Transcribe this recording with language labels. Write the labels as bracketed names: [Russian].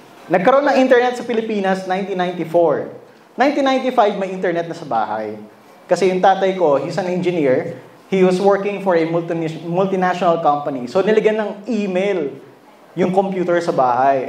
[Filipino] Nagkaroon ng internet sa Pilipinas 1994. 1995, may internet na sa bahay. Kasi yung tatay ko, [English] he's an engineer. He was working for a multinational company. [Filipino] So, nilagyan ng email yung computer sa bahay.